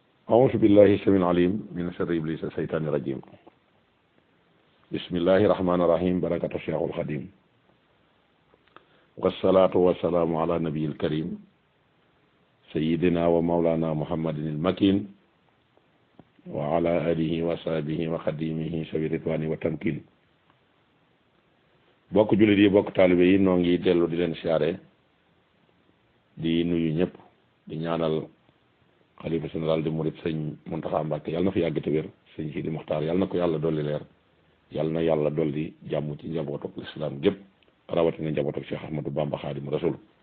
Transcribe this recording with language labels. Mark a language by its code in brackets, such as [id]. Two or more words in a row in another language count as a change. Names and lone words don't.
[ar] أعوذ بالله السميع العليم من شر إبليس الشيطان الرجيم بسم الله الرحمن الرحيم بركة الشيخ الخديم والصلاة والسلام على النبي الكريم سيدنا ومولانا محمد المكين وعلى آله وصحبه وخديمه سوي الرضوان والتمكين [wo] bokk jullit yi bokk taalibe yi noo ngi dellu di leen siyaare di nuyu ñëpp di ñaanal xalifa général di murit sëñ Muntaxa Mbàkke yàlla na fi yàgg te wér sëñ Sidi Muxtaar yàlla na ko yàlla dolli leer yàlla na yàlla dolli jàmm ci njabootuk lislaam gépp rawatina njabootuk Cheikh Ahmadou Bamba Xaadimu Rasuul